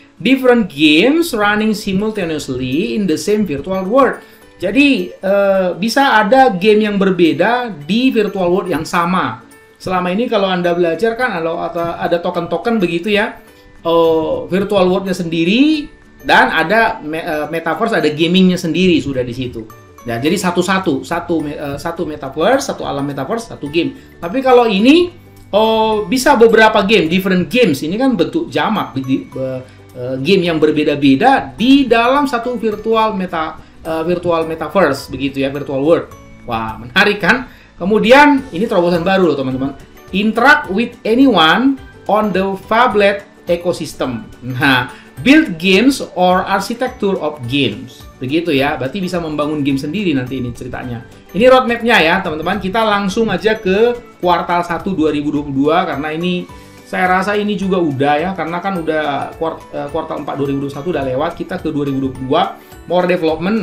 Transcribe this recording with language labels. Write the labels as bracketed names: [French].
[English] Different games running simultaneously in the same virtual world. [Indonesian] Jadi bisa ada game yang berbeda di virtual world yang sama. Selama ini kalau Anda belajar kan ada token-token begitu ya. Virtual world-nya sendiri dan ada metaverse, ada gamingnya sendiri sudah di situ. Nah, jadi satu metaverse, satu alam metaverse, satu game. Tapi kalau ini bisa beberapa game, [English] different games. [Indonesian] Ini kan bentuk jamak, game yang berbeda-beda di dalam satu virtual metaverse begitu ya, virtual world. Wah, menarik kan? Kemudian ini terobosan baru loh teman-teman. [English] Interact with anyone on the Fablet ecosystem. Nah, build games or architecture of games. [Indonesian] Begitu ya, berarti bisa membangun game sendiri nanti ini ceritanya. Ini roadmap-nya ya, teman-teman. Kita langsung aja ke kuartal 1 2022 karena ini saya rasa ini juga udah ya, karena kan udah kuartal 4 2021 udah lewat, kita ke 2022 [English] more development.